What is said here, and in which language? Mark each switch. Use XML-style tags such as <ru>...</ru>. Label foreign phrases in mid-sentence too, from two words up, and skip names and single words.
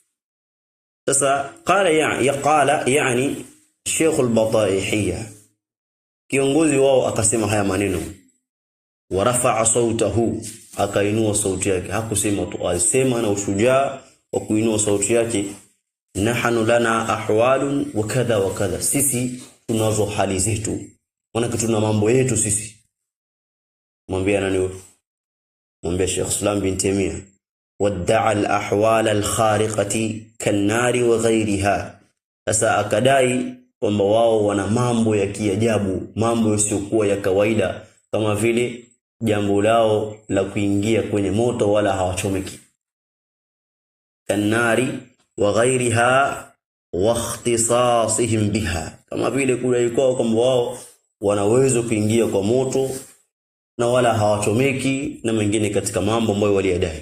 <sw>Sasa qala yani Sheikh al-Bataihiyya, kiongozi wao akasema haya maneno,</sw> <ar>ورفع صوته,</ar> <sw>akainua sauti yake. Hakusema tu, alisema na ushujaa wa kuinua sauti yake,</sw> <ar>نحن لنا أحوال وكذا وكذا,</ar> <sw>sisi tunazo hali zetu, maana tuna mambo yetu sisi. Mwambie nani huyo?</sw> <ar>Mwambie Sheikh Islam bin Taymiyyah, وادعى الأحوال الخارقة كالنار وغيرها.</ar> <sw>Sasa akadai kwamba wao wana mambo ya kiajabu, mambo yasiyokuwa ya kawaida, kama vile jambo lao la kuingia kwenye moto wala hawachomeki.</sw> <ar>كالنار وغيرها واختصاصهم بها,</ar> <sw>kama vile kudai kwao kwamba wao wanaweza kuingia kwa moto na wala hawachomeki, na mengine katika mambo ambayo waliyadai.</sw>